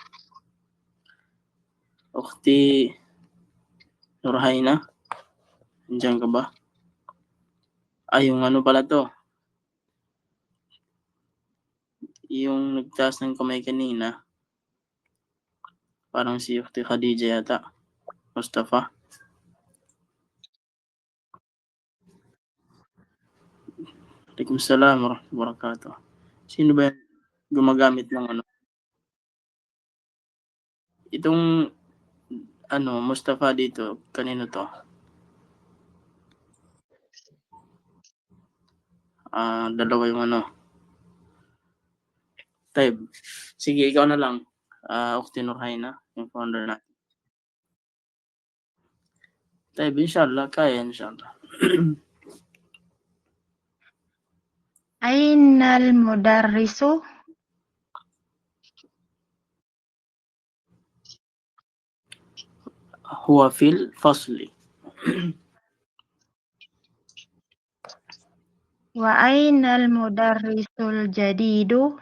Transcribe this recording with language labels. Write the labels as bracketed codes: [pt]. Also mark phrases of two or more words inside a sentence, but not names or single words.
[tl] Ukhti Nurhaina. Nandiyan ka ba? Yung ano pala to? Yung nagtaas ng kamay kanina. Parang si Ukhti Khadija yata. Mustafa. [ar] وعليكم السلام ورحمة الله وبركاته. [tl] Sino ba gumagamit ng ano? Itong Mustafa dito, kanino to? Dalawa yung ano. Tayo. Sige, ikaw na lang. Ukhti Nurhaina, yung founder natin. [ar] طيب إن شاء الله كاية إن شاء الله. أين المدرس؟ هو في الفصل. وأين المدرس الجديد؟